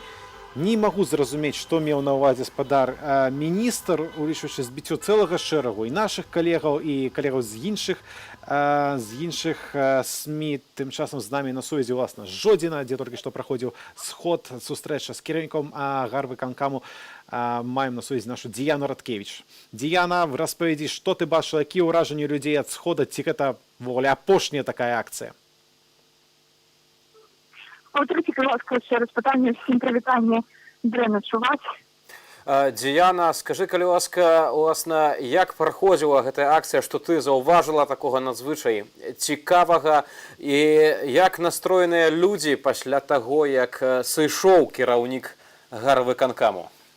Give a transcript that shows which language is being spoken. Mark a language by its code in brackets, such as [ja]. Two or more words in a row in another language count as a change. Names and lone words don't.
[be] Не могу зразумець, што меў на ўвазе гаспадар міністр, улічваючы збіццё цэлага шэрагу і нашых калегаў, і калегаў з іншых СМІ. Тым часам з намі на сувязі ўласна з Жодзіна, дзе толькі што праходзіў сход, сустрэча з кіраўніком гарвыканкаму. Маем на сувязі нашу Діяну Радкевіч. Діяна, распавядзі, што ты бачыла, якія ўражанні людзей ад схода, ці гэта ввогуле апошняя такая акцыя? [ru] Повторите, пожалуйста, еще раз питання, [uk] всім привітання, [be] дрэнна чуваць. Діяна, скажи, калі ласка, уласна, як праходзіла гэтая акцыя, што ты заўважыла такога надзвычай цікавага, і як настроеныя людзі пасля таго, як сышоў кіраўнік гарвыканкаму?